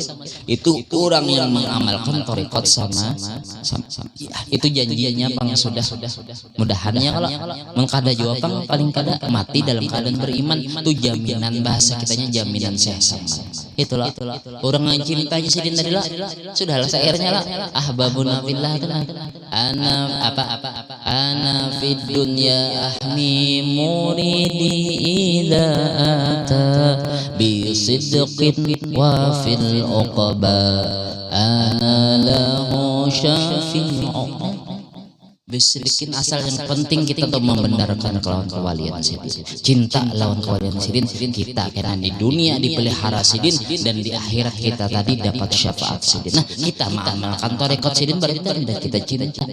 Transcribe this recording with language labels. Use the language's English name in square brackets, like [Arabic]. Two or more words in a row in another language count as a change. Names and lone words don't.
[Banjar] Itu orang yang mengamalkan tarekat sama itu janjinya pang sudah mudahannya kalau mengkada jawab pang paling kada mati dalam keadaan beriman itu jaminan bahasa kitanya jaminan sehat. Itulah orang yang cintanya sidin tadi lah sudahlah sairnya lah [Arabic] أحبابنا في الله أنا في الدنيا أحمي مريدي إذا أتى بصدق وفي العقبى أنا له شافع. [Banjar] Bisrikin asal yang penting kita untuk membenarkan kelawan kewalian sidin, cinta lawan kewalian sidin, kita karena di dunia dipelihara sidin dan di akhirat kita tadi dapat syafaat sidin. Nah kita mengamalkan tarekat sidin berarti tanda kita cinta.